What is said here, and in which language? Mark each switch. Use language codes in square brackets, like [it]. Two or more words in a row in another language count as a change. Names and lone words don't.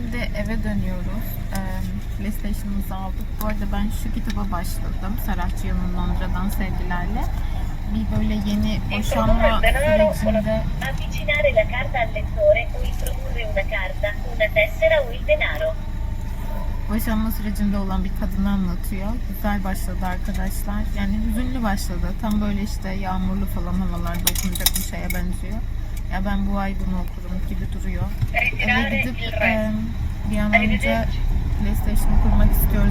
[tr] eve dönüyoruz. PlayStation'ımızı aldık. Bu arada ben şu kitaba başladım. Saracchi'nin Londra'dan sevgilerle. Bir böyle yeni boşanma sürecinde [it] Avvicinare la carta al lettore o introdurre una carta, una tessera o il denaro. [tr] boşanma sürecinde olan bir kadını anlatıyor. Güzel başladı arkadaşlar. Yani hüzünlü başladı. Tam böyle işte yağmurlu falan havalarda okunacak bir şeye benziyor. Ya ben bu ay bunu okurum gibi duruyor. Eve gidip bir an önce PlayStation'ı kurmak istiyoruz.